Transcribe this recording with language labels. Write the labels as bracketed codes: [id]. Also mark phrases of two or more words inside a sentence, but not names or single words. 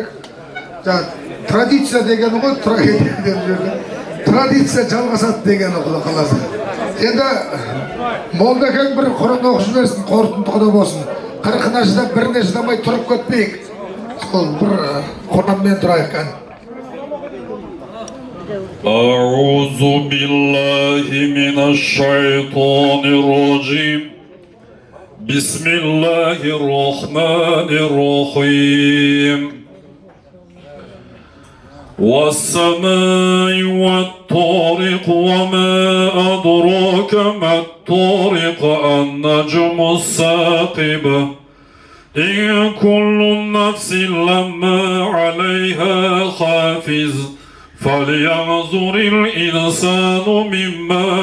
[kk] Традиция дегені ғой, трагедия деп жүрген. Традиция жалғасады дегені құда қаласы. Енді молдакең бір құран оқып жіберсін, қорытынды құда болсын. 40-ына шыдап біріне шыдамай тұрып кетпейік. Сол бір құранмен тұрайық қан. [ar] أعوذ بالله من الشيطان الرجيم بسم الله الرحمن الرحيم والسماء والطارق وما أدراك ما الطارق النجم الثاقب إن كل نفس لما عليها حافظ فلينظر الإنسان مما